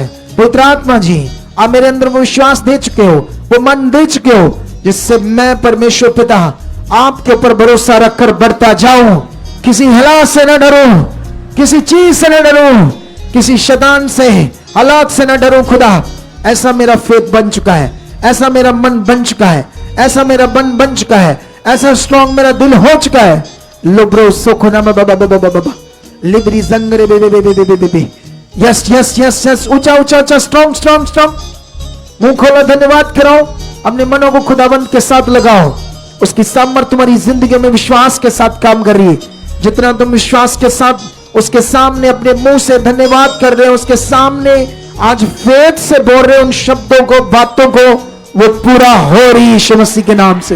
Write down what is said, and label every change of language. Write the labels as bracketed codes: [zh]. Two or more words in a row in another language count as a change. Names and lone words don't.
[hi] पवित्र आत्मा जी आप मेरे अंदर वो विश्वास दे चुके हो, वो मन दे चुके हो, जिससे मैं परमेश्वर पिता आपके ऊपर भरोसा रखकर बढ़ता जाऊं। किसी हालात से न डरूं, किसी चीज से न डरूं, किसी शैतान से, हालात से न डरूं। खुदा, ऐसा मेरा फेथ बन चुका है, ऐसा मेरा मन बन चुका है, ऐसा मेरा मन बन चुका है, ऐसा स्ट्रॉन्ग मेरा दिल हो चुका है। लोब्रो सोखोना बाबा बाबा बाबा लिब्री जंगरे बेबे बेबे बेबे बेबे। [en] yes yes yes yes, [hi] ऊंचा ऊंचा ऊंचा, [en] strong strong strong. [hi] मुंह खोलो, धन्यवाद करो, अपने मनों को खुदाबंद के साथ लगाओ। उसकी सामर्थ्य तुम्हारी जिंदगी में विश्वास के साथ काम कर रही है। जितना तुम विश्वास के साथ उसके सामने अपने मुंह से धन्यवाद कर रहे हो, उसके सामने आज वेद से बोल रहे उन शब्दों को, बातों को, वो पूरा हो रही यीशु मसीह के नाम से।